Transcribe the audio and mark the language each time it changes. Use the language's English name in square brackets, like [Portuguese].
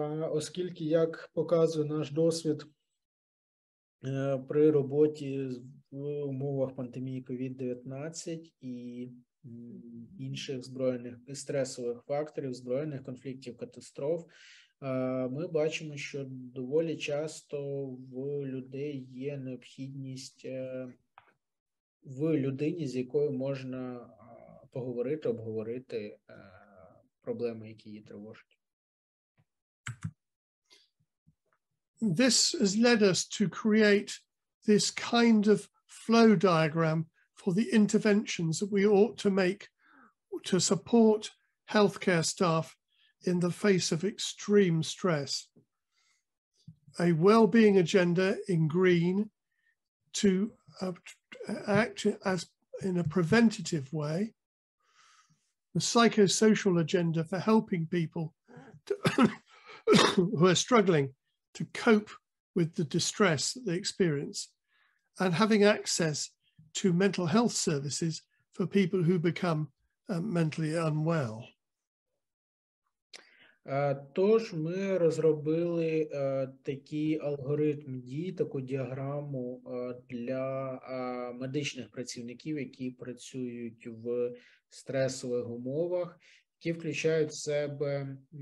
[Ukrainian] оскільки, як показує наш досвід при роботі в умовах пандемії COVID-19 і інших збройних і стресових факторів, збройних конфліктів, катастроф, ми бачимо, що доволі часто в людей є необхідність в людині, з якою можна поговорити, обговорити проблеми, які її тривожать. [English] This has led us to create this kind of flow diagram for the interventions that we ought to make to support healthcare staff in the face of extreme stress. A well-being agenda in green to act as in a preventative way, the psychosocial agenda for helping people who are struggling to cope with the distress that they experience, and having access to mental health services for people who become mentally unwell. [Ukrainian] Тож ми розробили такий алгоритм дій, таку діаграму для медичних працівників, які працюють в стресових умовах, які включають в себе